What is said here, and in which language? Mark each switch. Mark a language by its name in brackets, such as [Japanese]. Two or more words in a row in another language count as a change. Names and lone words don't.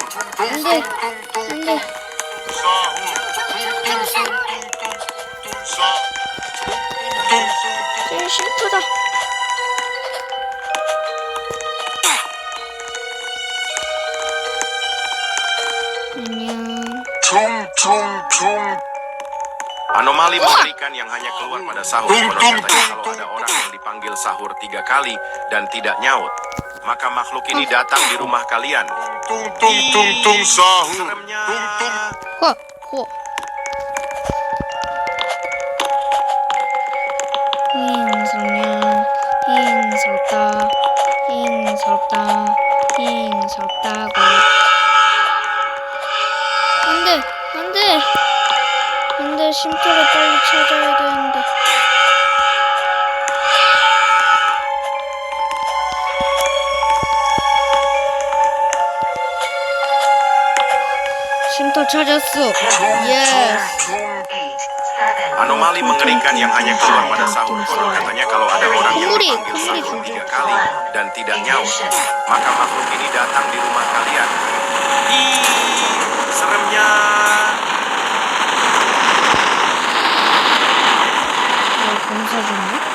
[Korean] 안돼. 쟤 쉼터다. 안녕. [Indonesian] Anomali mengerikan yang hanya keluar pada sahur. Konon katanya kalau ada orang yang dipanggil sahur 3 kali dan tidak nyaut, maka makhluk ini datang di rumah kalian. Sahur. Seremnya. [Korean] 호. 힘스럽다. 힘스럽다고. 안돼. 쉼터를 빨리 찾아야 되는데. 쉼터 찾았어. 예스. [Indonesian] Anomali mengerikan yang hanya keluar pada sahur. Konon katanya kalau ada orang yang dipanggil sahur 3 kali dan tidak nyaut, maka makhluk ini datang di rumah kalian. Ih, seremnya. [Korean] 공사 중이야?